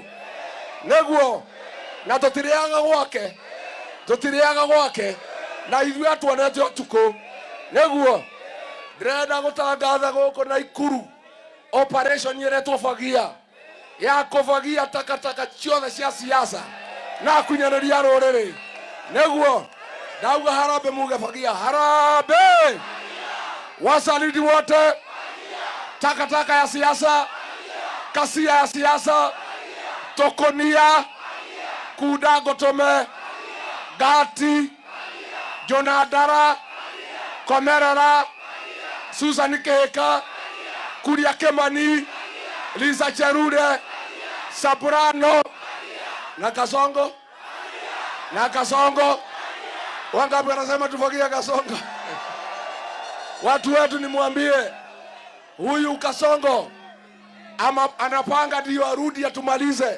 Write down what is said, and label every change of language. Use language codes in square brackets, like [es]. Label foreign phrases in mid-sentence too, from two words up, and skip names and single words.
[ki] Nĩguo na tũtirĩaga gwake, na ithuĩ atuonete ũtukũ. Nĩguo ndĩrenda gũtangatha gũkũ Naikuru operation ĩretwo Fagia, ya kũfagia takataka ciothe cia siasa na kunyanĩria rũrĩrĩ. Nĩguo ndauga harambee, muge Fagia. [sw] Harambee! Wasaliti wote, takataka ya siasa, kasia ya siasa, Tokonia, Kuda Gotome, Gati, Jonadara, Komerera, Susan Keheka, Kuria Kemani, Liza Chelule, Soprano, na Kasongo. Wangapi wanasema tufagie Kasongo? Watu wetu nimwambie, huyu Kasongo anapanga ndio arudi atumalize.